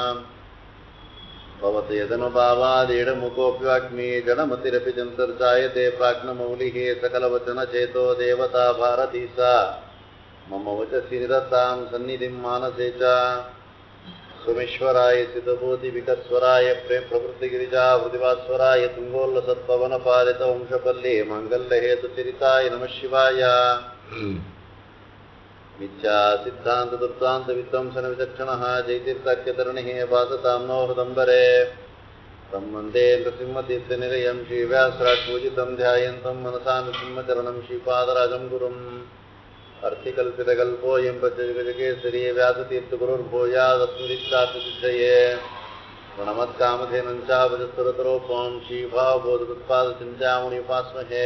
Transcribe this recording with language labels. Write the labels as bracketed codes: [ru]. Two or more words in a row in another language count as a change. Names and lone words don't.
[sa] ಭವತ ಯದನುಭಾವಾದೇಡಮುಖೋಪ್ಯಾಗ್ಮಿ ಜಡಮತಿರಪಿ ಜಂತರ್ಜಾಯತೆ ಪ್ರಾಜ್ಞಮೌಲಿಃ ಸಕಲವಚನಚೇತೋ ದೇವತಾ ಭಾರತೀ ಸಾ ಮಮ ವಚಸಿ ನಿರತಾಂ ಸನ್ನಿಧಿಂ ಮಾನಸೇ ಚ. ಸೋಮೇಶ್ವರಾಯ ಸಿದ್ಧಭೂತಿ ವಿಕಸ್ವರಾಯ ಪ್ರೇಮ ಪ್ರವೃತ್ತಿ ಗಿರಿಜಾ ಹೃದಿವಾಸ್ವರಾಯ ತುಂಗೋಲ್ಲಸತ್ಪವನ ಪಾಲಿತ ವಂಶಪಲ್ಲಿ ಮಾಂಗಲ್ಯ ಹೇತು ಚಿರಿತಾಯ ನಮಃ ಶಿವಾಯ. ಮಿಥ್ಯಾ ಸಿದ್ಧಾಂತ ದುರ್ದಾಂತ ವಿಧ್ವಂಸನ ವಿಚಕ್ಷಣಃ ಜೈತೀರ್ಥಾಖ್ಯತರಣಿ ಭಾಸತಾಂ ನೋ ಹೃದಂಬರೆ ತಂ ವಂದೇ ನೃಸಿಂಹತೀರ್ಥ ನಿಲಯಂ ಶ್ರೀವ್ಯಾಸರಾಟ್ ಪೂಜಿತಂ ಧ್ಯಾಯಂತಂ ಮನಸಾ ನೃಸಿಂಹಚರಣಂ ಶ್ರೀಪಾದರಾಜಂ ಗುರುಂ ಅರ್ಥಿಕಲ್ಪಿತಕಲ್ಪೋಯಂ ಪ್ರಜಗಜಗೇಸರಿ ವ್ಯಾಸತೀರ್ಥಗುರುರ್ಭೂಯಾದಸ್ಮೃತಿಷ್ಠಾರ್ಥಸಿದ್ಧಯೇ ಪ್ರಣಮತ್ಕಾಮಧೇನಂಚಾಭಜಸ್ತುರತರೋಪಂ ಶ್ರೀಭಾವಬೋಧಕೃತ್ಪಾದಚಿಂತ್ಯಾಮುನಿಪಾಸ್ಮಹೇ.